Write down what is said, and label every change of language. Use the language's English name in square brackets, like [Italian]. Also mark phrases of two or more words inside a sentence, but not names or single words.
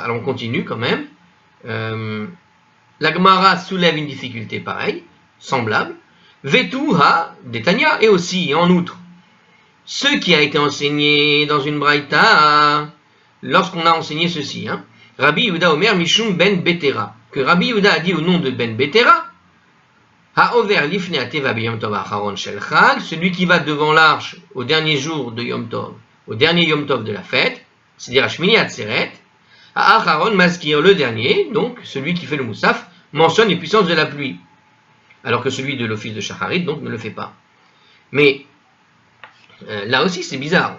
[French] Alors, on continue quand même. La Gemara soulève une difficulté pareille, semblable. [Aramaic] ותו הא דתניא, [French] et aussi, en outre, ce qui a été enseigné dans une braïta, lorsqu'on a enseigné ceci, [Hebrew] רבי יהודה אומר משום [French] Ben Betera, que Rabbi Yehuda a dit au nom de Ben Betera, [Hebrew] העובר לפני התיבה ביום טוב האחרון של חג, [French] celui qui va devant l'arche au dernier jour de Yom Tov, au dernier Yom Tov de la fête, c'est-à-dire à Shmini Atzeret, à [Hebrew] אחרון מזכיר, [French] le dernier, donc celui qui fait le Moussaf, mentionne les puissances de la pluie, alors que celui de l'office de Shacharit, donc, ne le fait pas. Mais là aussi, c'est bizarre.